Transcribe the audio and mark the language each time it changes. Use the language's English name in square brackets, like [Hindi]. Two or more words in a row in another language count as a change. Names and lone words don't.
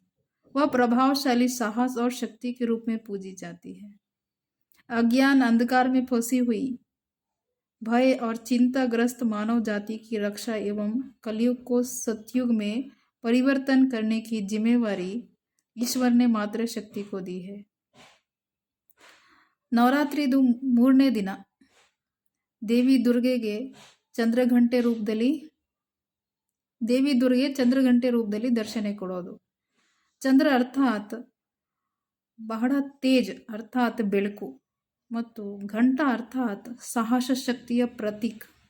[Hindi] वह प्रभावशाली साहस और शक्ति के रूप में पूजी जाती है। अज्ञान अंधकार में फंसी हुई भय और चिंताग्रस्त मानव जाति की रक्षा एवं कलयुग को सतयुग में परिवर्तन करने की जिम्मेवारी ईश्वर ने मात्र शक्ति को दी है। [Kannada] ನವರಾತ್ರಿದು ಮೂರನೇ ದಿನ ದೇವಿ ದುರ್ಗೆ ಚಂದ್ರಘಂಟೆ ರೂಪದಲ್ಲಿ ದರ್ಶನ ಕೊಡೋದು. ಚಂದ್ರ ಅರ್ಥಾತ್ ಬಹಳ ತೇಜ್ ಅರ್ಥಾತ್ ಬೆಳಕು ಮತ್ತು ಘಂಟಾ ಅರ್ಥಾತ್ ಸಾಹಸ ಶಕ್ತಿಯ ಪ್ರತೀಕ.